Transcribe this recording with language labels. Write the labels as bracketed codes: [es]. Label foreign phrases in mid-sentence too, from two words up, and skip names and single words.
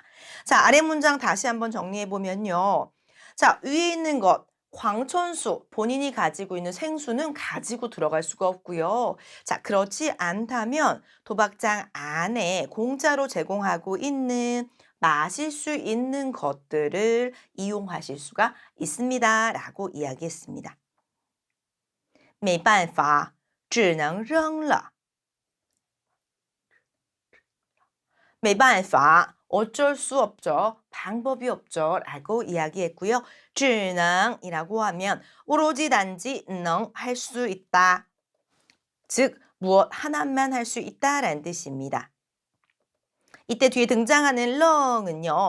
[ko] 자, 아래 문장 다시 한번 정리해 보면요. 자, 위에 있는 것, 광천수, 본인이 가지고 있는 생수는 가지고 들어갈 수가 없고요. 자, 그렇지 않다면 도박장 안에 공짜로 제공하고 있는 마실 수 있는 것들을 이용하실 수가 있습니다. 라고 이야기했습니다. [zh] 没办法,只能扔了. 没办法, [ko] 어쩔 수 없죠. 방법이 없죠. 라고 이야기했고요. [zh] 只能 [ko] 이라고 하면 오로지 단지 능 할 수 있다. 즉 무엇 하나만 할 수 있다라는 뜻입니다. 이때 뒤에 등장하는 렁은요.